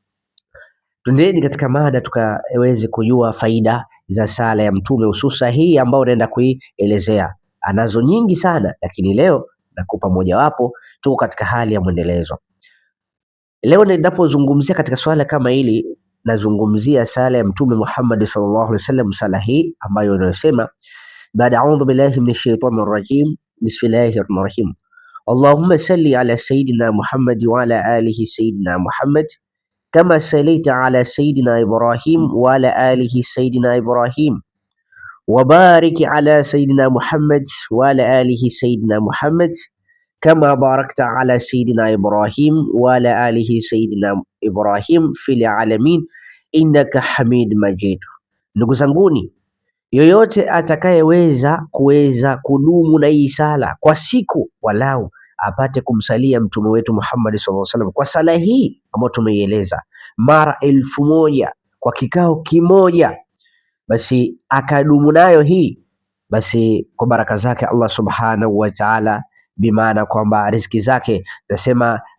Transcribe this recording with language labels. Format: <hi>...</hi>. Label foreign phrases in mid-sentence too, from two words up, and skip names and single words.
<sw>Tuendeni katika mada tukaweze kujua faida za sala ya Mtume, hususa hii ambayo naenda kuielezea. Anazo nyingi sana, lakini leo nakupa mojawapo. Tuko katika hali ya mwendelezo. Leo ninapozungumzia katika swala kama hili, nazungumzia sala ya Mtume Muhammad</sw> <ar>صلى الله عليه وسلم,</ar> <sw>sala hii ambayo inayosema</sw> <ar>baada أعوذ بالله من الشيطان الرجيم بسم الله الرحمن الرحيم اللهم صل على سيدنا محمد وعلى آله سيدنا محمد كما صليت على سيدنا إبراهيم وعلى آله سيدنا إبراهيم وبارك على سيدنا محمد وعلى آله سيدنا محمد كما باركت على سيدنا إبراهيم وعلى آله سيدنا إبراهيم في العالمين إنك حميد مجيد.</ar> <sw>Ndugu zanguni, yoyote atakayeweza kudumu na hii sala kwa siku, walau apate kumsalia mtume wetu Muhammad</sw> <ar>صلى الله عليه وسلم</ar> <sw>kwa sala hii ambayo tumeieleza mara 1000 kwa kikao kimoja, basi akadumu nayo hii, basi kwa baraka zake Allah</sw> <ar>سبحانه وتعالى,</ar> <sw>bimaana kwamba riziki zake nasema</sw>